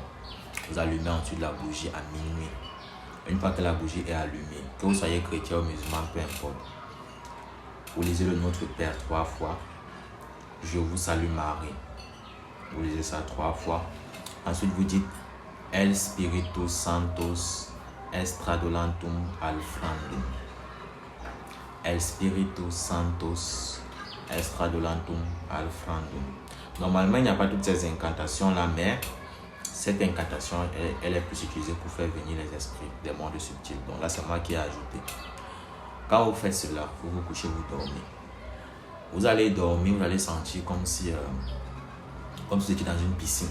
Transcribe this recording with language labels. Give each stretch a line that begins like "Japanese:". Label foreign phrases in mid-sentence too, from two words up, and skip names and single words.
French: Vous allumez ensuite la bougie à minuit. Une fois que la bougie est allumée, que vous soyez chrétien ou musulman, peu importe, vous lisez le Notre Père 3 fois. Je vous salue Marie. Vous lisez ça 3 fois. Ensuite, vous dites El Spiritus Santos Estradolantum Alfrandum. El Spiritus Santos Estradolantum Alfrandum. Normalement, il n'y a pas toutes ces incantations-là, mais cette incantation, elle est plus utilisée pour faire venir les esprits des mondes subtils. Donc là, c'est moi qui ai ajouté. Quand vous faites cela, vous vous couchez, vous dormez. Vous allez dormir, vous allez sentir comme si vous étiez dans une piscine.